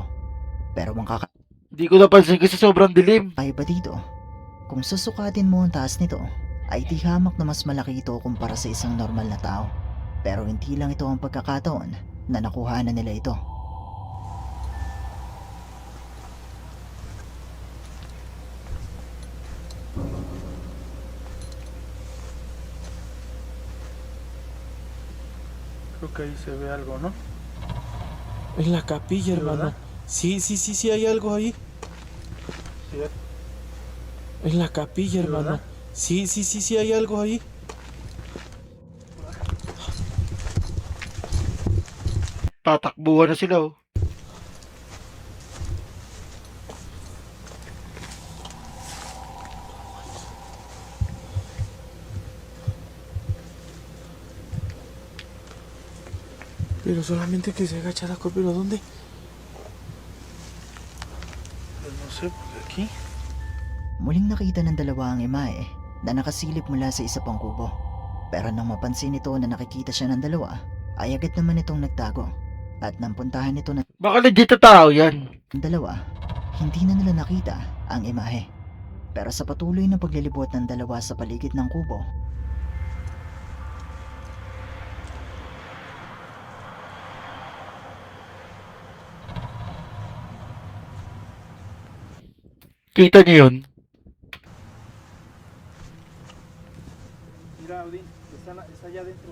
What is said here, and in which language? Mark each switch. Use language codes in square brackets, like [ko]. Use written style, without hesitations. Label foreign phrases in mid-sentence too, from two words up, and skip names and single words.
[tl] Pero ang Di ko napansin kasi sobrang dilim. kakaiba dito, kung susukatin mo ang taas nito, ay di hamak na mas malaki ito kumpara sa isang normal na tao. Pero hindi lang ito ang pagkakataon na nakuhanan nila ito. [es] Creo que ahí se ve algo, ¿no? En la capilla, hermano. Sí, hay algo ahí. En la capilla, hermano. Sí, hay algo ahí. [tl] Tatakbuhan na sila oh. [es] Pero solamente que se agacha la copa, ¿pero dónde? Pues no sé, pues aquí. [tl] Muling nakita ng dalawa ang imahe na nakasilip mula sa isa pang kubo. Pero nang mapansin nito na nakikita siya ng dalawa, ay agad naman itong nagtago. At nang puntahan nito ng Baka legit na tao yan. dalawa, hindi na nila nakita ang imahe. Pero sa patuloy na paglilibot ng dalawa sa paligid ng kubo, Kita niyo yun? [es] Mira, Audi, está allá adentro.